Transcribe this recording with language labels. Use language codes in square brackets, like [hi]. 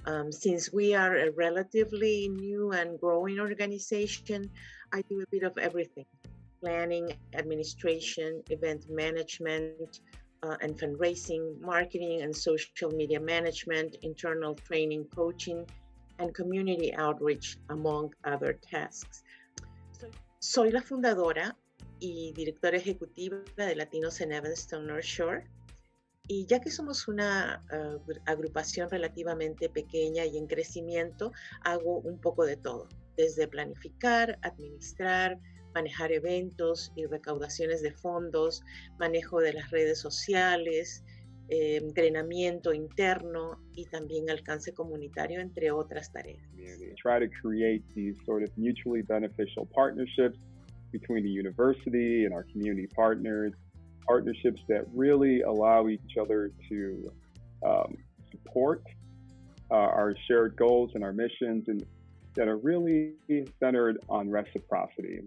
[en] Since we are a relatively new and growing organization, I do a bit of everything: planning, administration, event management, and fundraising, marketing and social media management, internal training, coaching, and community outreach, among other tasks. [es] Soy la fundadora y directora ejecutiva de Latinos en Evanston North Shore. Y ya que somos una agrupación relativamente pequeña y en crecimiento, hago un poco de todo, desde planificar, administrar, manejar eventos y recaudaciones de fondos, manejo de las redes sociales, entrenamiento interno y también alcance comunitario, entre otras tareas. [en] Try to create these sort of mutually beneficial partnerships between the university and our community partners, partnerships that really allow each other to support our shared goals and our missions, and that are really centered on reciprocity.